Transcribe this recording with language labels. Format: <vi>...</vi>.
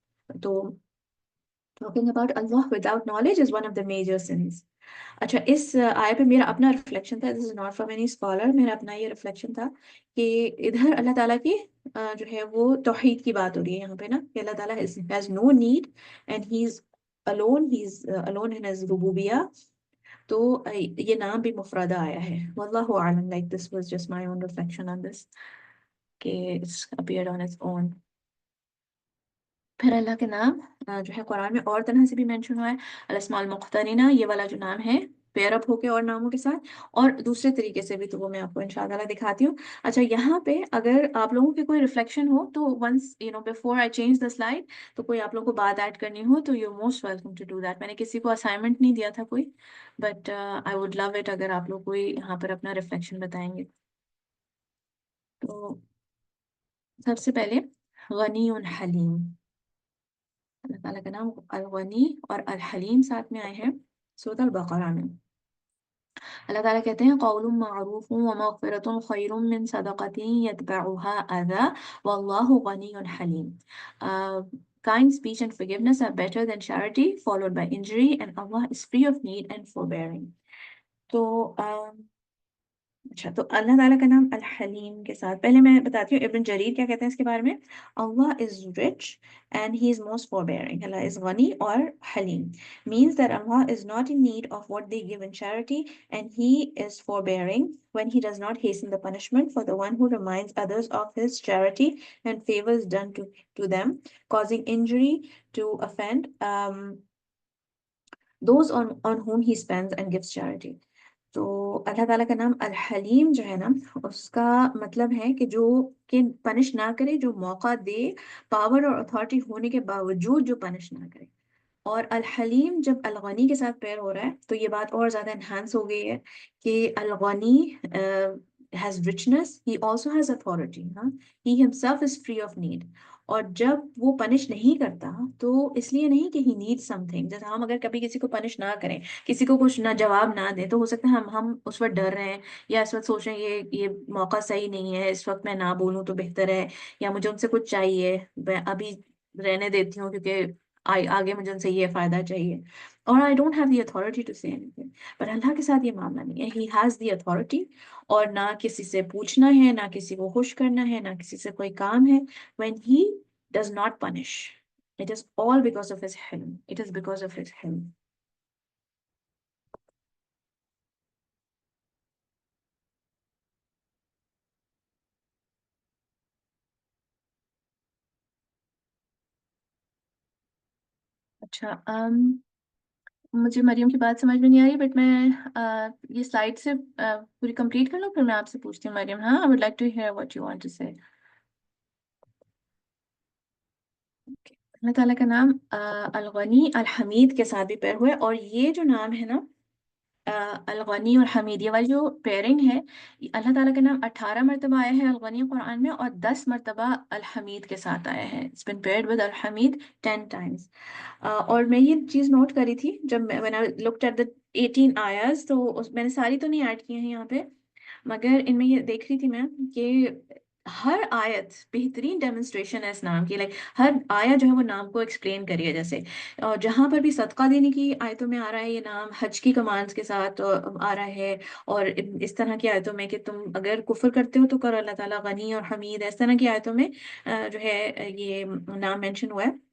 <en>تو talking about Allah without knowledge is one of the major sins.</en> <ur>اچھا, اس آیت پہ میرا اپنا ریفلیکشن تھا,</ur> <en>this is not from any scholar,</en> <ur>میرا اپنا یہ ریفلیکشن تھا کہ ادھر اللہ تعالیٰ کی جو ہے وہ توحید کی بات ہو رہی ہے یہاں پہ نا, کہ اللہ تعالیٰ</ur> <en>has no need and he's alone in his</en> <ur>ربوبیہ. تو یہ نام بھی مفردہ آیا ہے,</ur> <en>واللہ اعلم, like this was just my own reflection on this, کہ it's appeared on its own.</en> <ur>پھر اللہ کے نام جو ہے قرآن میں اور طرح سے بھی مینشن ہوا ہے, الاسماء المقترنہ, یہ والا جو نام ہے پیئر اپ ہو کے اور ناموں کے ساتھ, اور دوسرے طریقے سے بھی, تو وہ میں آپ کو انشاءاللہ دکھاتی ہوں. اچھا, یہاں پہ اگر آپ لوگوں کے کوئی ریفلیکشن ہو تو</ur> <en>once before I change the slide,</en> <ur>تو کوئی آپ لوگوں کو بات ایڈ کرنی ہو تو</ur> <en>You most welcome to do that.</en> <ur>میں نے کسی کو اسائنمنٹ نہیں دیا تھا کوئی,</ur> <en>but I would love it</en> <ur>اگر آپ لوگ کوئی یہاں پر اپنا ریفلیکشن بتائیں گے. تو سب سے پہلے غنی حلیم, اللہ تعالیٰ کا نام الغنی اور الحلیم ساتھ میں آئے ہیں سورۃ البقرہ میں.</ur> <ar>اللہ تعالیٰ کہتے ہیں قول معروف ومغفرۃ خیر من صدقۃ یتبعها اذى واللہ غنی حلیم.</ar> <en>Kind speech and forgiveness are better than charity followed by injury, and Allah is free of need and forbearing.</en> <ur>تو اچھا, تو اللہ تعالیٰ کا نام الحلیم کے ساتھ پہلے میں بتاتی ہوں ابن جریر کیا کہتے ہیں اس کے بارے میں.</ur> <en>Allah is rich and he is most forbearing. Allah is غنی اور حلیم means that Allah is not in need of what they give in charity, and he is forbearing when he does not hasten the punishment for the one who reminds others of his charity and favors done to them, causing injury to offend those on whom he spends and gives charity.</en> <ur>تو اللہ تعالیٰ کا نام الحلیم جو ہے نا, اس کا مطلب ہے کہ جو کہ پنش نہ کرے, جو موقع دے, پاور اور اتھارٹی ہونے کے باوجود جو پنش نہ کرے. اور الحلیم جب الغنی کے ساتھ پیر ہو رہا ہے تو یہ بات اور زیادہ انہانس ہو گئی ہے کہ الغنی</ur> <en>has richness, he also has authority. ہاں, he himself is free of need.</en> <ur>اور جب وہ پنش نہیں کرتا تو اس لیے نہیں کہ</ur> <en>he needs something.</en> <ur>جیسے ہم اگر کبھی کسی کو پنش نہ کریں، کسی کو کچھ نہ جواب نہ دیں، تو ہو سکتا ہے ہم اس وقت ڈر رہے ہیں، یا اس وقت سوچ رہے ہیں یہ موقع صحیح نہیں ہے، اس وقت میں نہ بولوں تو بہتر ہے، یا مجھے ان سے کچھ چاہیے، میں ابھی رہنے دیتی ہوں کیونکہ آگے مجھے ان سے یہ فائدہ چاہیے، اور</ur> <en>I don't have the authority to say anything.</en> <ur>پر اللہ کے ساتھ یہ معاملہ نہیں ہے.</ur> <en>He has the authority،</en> <ur>اور نہ کسی سے پوچھنا ہے، نہ کسی کو خوش کرنا ہے، نہ کسی سے کوئی کام ہے.</ur> <en>When he does not punish, it is all because of his hilm. It is because of his hilm.</en> <ur>اچھا، مجھے مریم کی بات سمجھ میں نہیں آ رہی، بٹ میں یہ سلائڈ سے پوری کمپلیٹ کر لوں، پھر میں آپ سے پوچھتی ہوں مریم.</ur> <en>ہاں، I would like to hear what you want to say.</en> <ur>اللہ تعالیٰ کا نام الغنی الحمید کے ساتھ بھی پیر ہوئے، اور یہ جو نام ہے نا الغنی اور حمید، یہ والی جو پیرنگ ہے، اللہ تعالیٰ کا نام 18 مرتبہ آیا ہے الغنی قرآن میں، اور 10 مرتبہ الحمید کے ساتھ آیا ہے.</ur> <en>It's been paired with الحمید 10 times.</en> <ur>اور میں یہ چیز نوٹ کری تھی جب میں</ur> <en>when I looked at the 18</en> <ur>آیاز، تو میں نے ساری تو نہیں ایڈ کی ہیں یہاں پہ، مگر ان میں یہ دیکھ رہی تھی میں کہ ہر آیت بہترین ڈیمونسٹریشن ہے اس نام کی. لائک ہر آیا جو ہے وہ نام کو ایکسپلین کری ہے. جیسے اور جہاں پر بھی صدقہ دینے کی آیتوں میں آ رہا ہے یہ نام، حج کی کمانڈز کے ساتھ آ رہا ہے، اور اس طرح کی آیتوں میں کہ تم اگر کفر کرتے ہو تو کرو، اللہ تعالیٰ غنی اور حمید، اس طرح کی آیتوں میں جو ہے یہ نام مینشن ہوا ہے.</ur>